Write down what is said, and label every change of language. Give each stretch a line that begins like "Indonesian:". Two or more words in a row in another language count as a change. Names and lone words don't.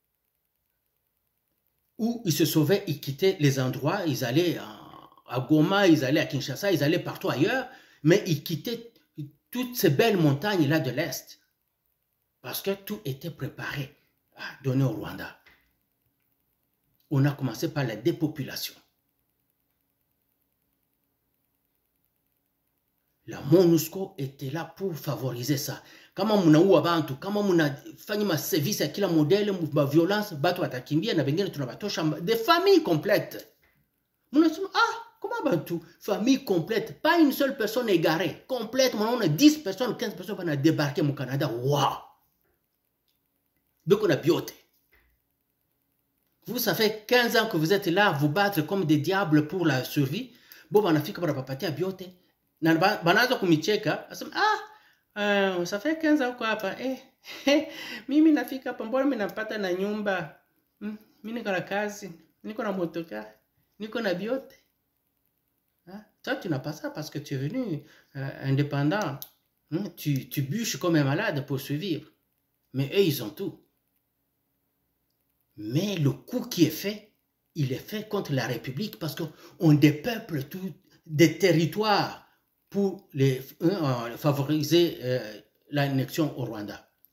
French: Ou ils se sauvaient, ils quittaient les endroits, ils allaient à Goma, ils allaient à Kinshasa, ils allaient partout ailleurs, mais ils quittaient toutes ces belles montagnes-là de l'Est. Parce que tout était préparé à donner au Rwanda. On a commencé par la dépopulation. La MONUSCO était là pour favoriser ça.
Swahili: Kama munaua bantu, kama munafanya maservice ya kila modele, violence, batu watakimbia na wengine tunabatosha,
French: des familles complètes. Munasema, comment bantu? Famille complète, pas une seule personne égarée, complète, on a 10 personnes, 15 personnes qui vont débarquer au Canada. Waouh! Donc on a bioté. Vous, ça fait 15 ans que vous êtes là à vous battre comme des diables pour la survie. Bon, on a fait comme la papati à bioté.
Swahili: Banazo kumicheka,
French: ça fait 15 ans
Swahili: kwa hapa. Mimi nafika hapa, mbona mimi napata na nyumba? Mimi niko na kazi, niko na motoka, niko na biote.
French: Toi, tu n'as pas ça parce que tu es venu indépendant Tu bûches comme un malade pour survivre. Mais eux, ils ont tout. Mais le coup qui est fait, il est fait contre la République parce qu'on dépeuple tout des territoires pour favoriser l'annexion au Rwanda.